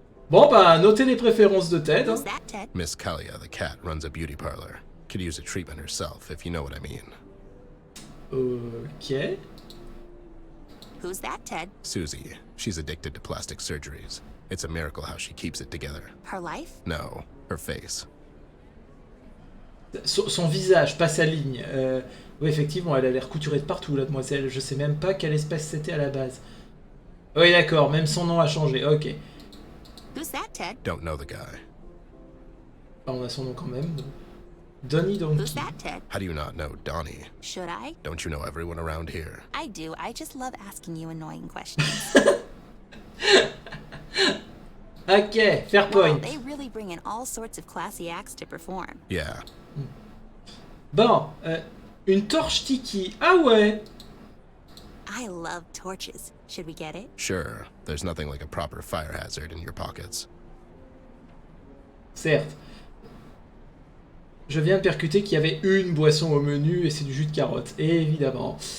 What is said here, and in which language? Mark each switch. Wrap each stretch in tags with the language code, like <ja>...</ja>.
<fr>Bon, bah, notez les préférences de Ted.</fr> <en>Who's that, Ted? Miss Kalia the cat runs a beauty parlor. Could use a treatment herself, if you know what I mean. Ok. Who's that, Ted? Susie. She's addicted to plastic surgeries. It's a miracle how she keeps it together. Her life? No, her face.</en> <fr>Son visage, pas sa ligne. Oui, effectivement, elle a l'air couturée de partout, la demoiselle. Je sais même pas quelle espèce c'était à la base. Oui, d'accord, même son nom a changé.</fr> <en>Ok. Who's that, Ted? Don't know the guy.</en> <fr>Ah, on a son nom quand même.</fr> <en>Donnie Who's that, Ted? How do you not know Donnie? Should I? Don't you know everyone around here? I do. I just love asking you annoying questions. Ok, fair Wow, point. they really bring in all sorts of classy acts to perform. Yeah.</en> <fr>Bon, une torche tiki. Ah ouais.</fr> <en>I love torches. Should we get it? Sure. There's nothing like a proper fire hazard in your pockets.</en> <fr>Certes. Je viens de percuter qu'il y avait une boisson au menu et c'est du jus de carotte, évidemment.</fr>